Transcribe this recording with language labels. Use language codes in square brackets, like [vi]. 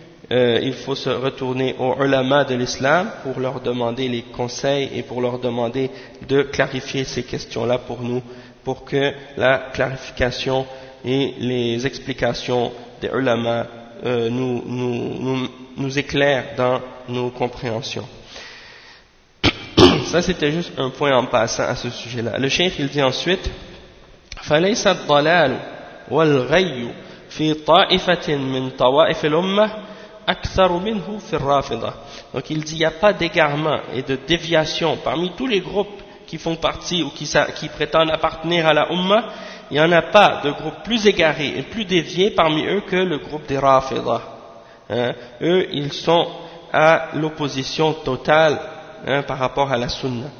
[fr] Il faut se retourner aux ulama de l'islam pour leur demander les conseils et pour leur demander de clarifier ces questions-là pour nous, pour que la clarification et les explications des ulama nous éclairent dans nos compréhensions. Ça, c'était juste un point en passant à ce sujet-là. Le cheikh, il dit ensuite: [ar] فَلَيْسَ الضَّلَالُ وَالْغَيُّ فِي طَائِفَةٍ مِنْ طَوَائِفِ الْأُمَّةِ أكثر منه في الرافضة. [fr] Donc il dit, il n'y a pas d'égarement et de déviation parmi tous les groupes qui font partie ou qui prétendent appartenir à la Ummah. Il n'y en a pas de groupe plus égaré et plus dévié parmi eux que le groupe des Rafida. Hein? Eux, ils sont à l'opposition totale, hein, par rapport à la Sunna.